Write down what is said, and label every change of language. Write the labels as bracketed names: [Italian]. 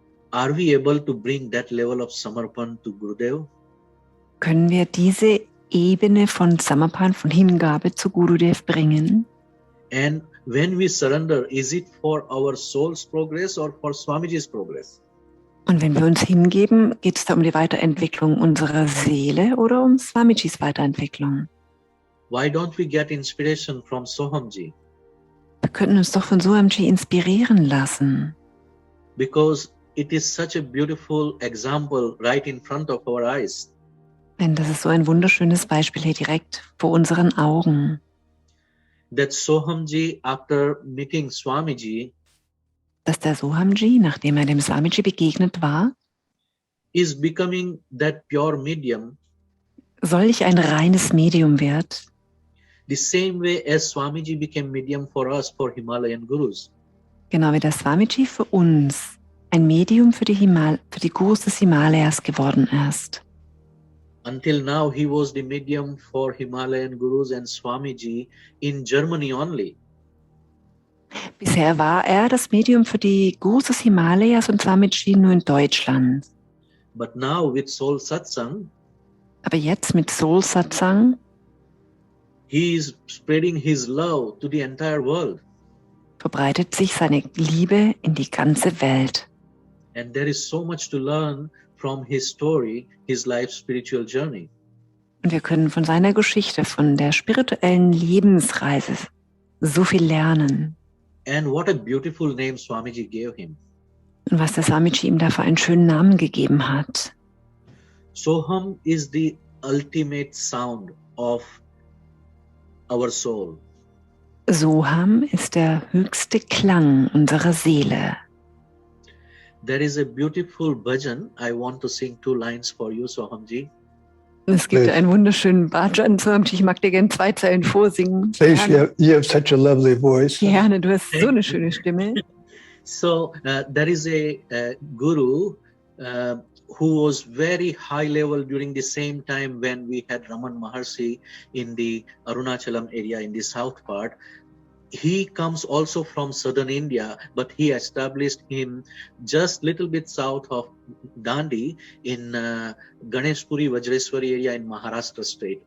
[English] are we able to bring that level of Samarpan to Gurudev? [German] können wir diese Ebene von Samarpan, von Hingabe zu Gurudev bringen? [English] And when we surrender, is it for our soul's progress or for Swamiji's progress? [German] Und wenn wir uns hingeben, geht es da um die Weiterentwicklung unserer Seele oder um Swamijis Weiterentwicklung? [English] Why don't we get inspiration from Sohamji? [German] Wir könnten uns doch von Sohamji inspirieren lassen, [English] Because it is such a beautiful example right in front of our eyes. [German] denn das ist so ein wunderschönes Beispiel hier direkt vor unseren Augen. [English] that Sohamji, after meeting Swamiji, [German] dass der Sohamji, nachdem er dem Swamiji begegnet war, [English] is becoming that pure medium, [German] solch ein reines Medium wird, [English] the same way as Swamiji became medium for us for Himalayan Gurus. [German] genau wie der Swamiji für uns ein Medium für die Gurus des Himalayas geworden ist. [English] Until now, he was the medium for Himalayan Gurus and Swamiji in Germany only. [German] Bisher war er das Medium für die Gurus des Himalayas und Swamiji nur in Deutschland. [English] But now with SoulSatsang, [German] Aber jetzt mit SoulSatsang [English] he is spreading his love to the entire world. [German] verbreitet sich seine Liebe in die ganze Welt. [English] And there is so much to learn from his story, his life's spiritual journey. [German] Und wir können von seiner Geschichte, von der spirituellen Lebensreise so viel lernen. [English] And what a beautiful name Swamiji gave him. [German] Und was der Swamiji ihm da für einen schönen Namen gegeben hat. [English] Soham is the ultimate sound of our soul. [German] Soham ist der höchste Klang unserer Seele. [English] There is a beautiful bhajan. I want to sing 2 lines for you, Sohamji. [German] Es gibt einen wunderschönen Bhajan, Sohamji. Ich mag dir gerne 2 Zeilen vorsingen. [English] Please, you have such a lovely voice. [German] Gerne, du hast so eine schöne Stimme. [English] So there is a guru who was very high level during the same time when we had Raman Maharshi in the Arunachalam area in the south part. He comes also from southern India, but he established him just little bit south of Dandi in Ganeshpuri Vajreswari area in Maharashtra state.